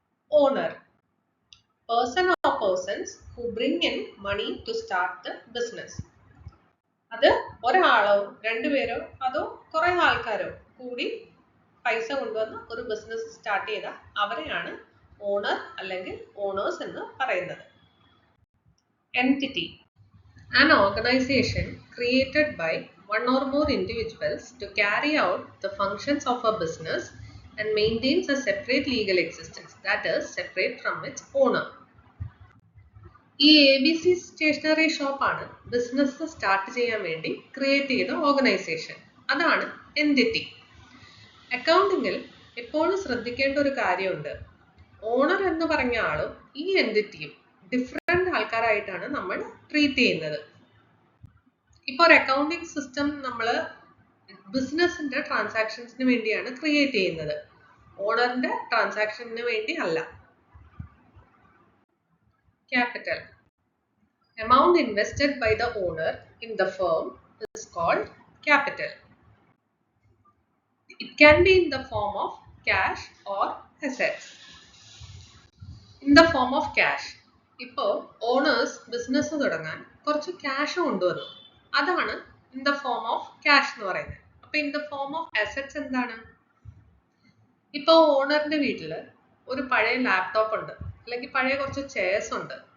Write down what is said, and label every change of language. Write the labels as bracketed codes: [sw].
[en] Owner, person or persons who bring in money to start the business. [ml] അത് ഒരാളോ രണ്ടുപേരോ അതോ കുറെ ആൾക്കാരോ കൂടി പൈസ കൊണ്ടുവന്ന് ഒരു ബിസിനസ് സ്റ്റാർട്ട് ചെയ്ത അവരെയാണ് ഓണർ അല്ലെങ്കിൽ ഓണേഴ്സ് എന്ന് പറയുന്നത്. [en] Entity, an organization created by one or more individuals to carry out the functions of a business and maintains a separate legal existence, that is separate from its owner. [ml] ഈ ABC stationery ഷോപ്പാണ് business start ചെയ്യാൻ വേണ്ടി create ചെയ്ത organisation. അതാണ് entity. അക്കൗണ്ടിങ്ങിൽ എപ്പോഴും ശ്രദ്ധിക്കേണ്ട ഒരു കാര്യമുണ്ട്. ഓണർ എന്ന് പറഞ്ഞ ആളും ഈ എൻറ്റിറ്റിയും ഡിഫറെൻ്റ് ആൾക്കാരായിട്ടാണ് നമ്മൾ ട്രീറ്റ് ചെയ്യുന്നത്. ഇപ്പോൾ ഒരു അക്കൗണ്ടിങ് സിസ്റ്റം നമ്മൾ ബിസിനസിൻ്റെ ട്രാൻസാക്ഷൻസിന് വേണ്ടിയാണ് ക്രിയേറ്റ് ചെയ്യുന്നത്, ഓണറിൻ്റെ ട്രാൻസാക്ഷന് വേണ്ടി അല്ല. [en] Capital, amount invested by the owner in the firm is called capital. It can be in the form of cash or assets. In the form of cash, [ml] ഇപ്പോൾ ഓണേഴ്സ് ബിസിനസ് തുടങ്ങാൻ കുറച്ച് cash കൊണ്ടുവന്നു, അതാണ് in the form of cash എന്ന് പറയുന്നത്. അപ്പോൾ in the form of assets എന്താണ്? ഇപ്പോൾ ഓണറിന്റെ വീട്ടിൽ ഒരു പഴയ ലാപ്ടോപ്പ് ഉണ്ട്, അല്ലെങ്കിൽ പഴയ കുറച്ച് ചെയർസ് ഉണ്ട്.